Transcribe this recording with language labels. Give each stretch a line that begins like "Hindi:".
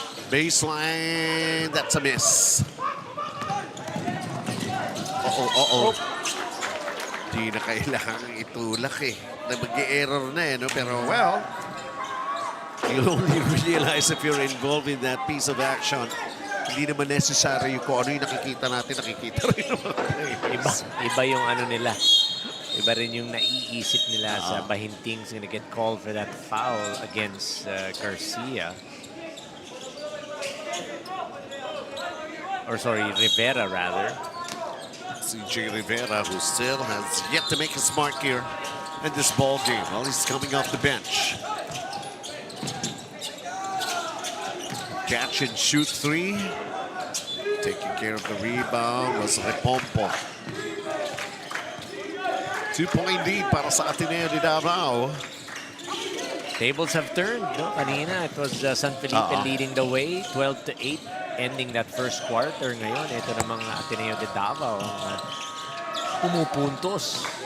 English: Baseline, that's a miss.
Filipino: Di na kailangang itulak eh. Nag-error na eh, no?
English: Pero well, you only realize if you're involved in that piece of action.
Filipino: Hindi naman necessary kung ano yung nakikita natin, nakikita rin ng mga players. Iba yung ano nila. Iba rin yung naiisip nila sa
English: Bahinting's gonna get called for that foul against Garcia. Or sorry, Rivera rather. CJ Rivera, who still has yet to make his mark here in this ball game. Well, he's coming off the bench. Catch and shoot 3. Taking care of the rebound was Repompo. 2-point lead
Filipino: para sa
English: Ateneo De Davao. Tables have turned. No?
Filipino: Kanina,
English: it was San Felipe leading the way, 12-8, ending that first quarter.
Filipino: Ngayon, ito namang Ateneo De Davao ang pumupuntos.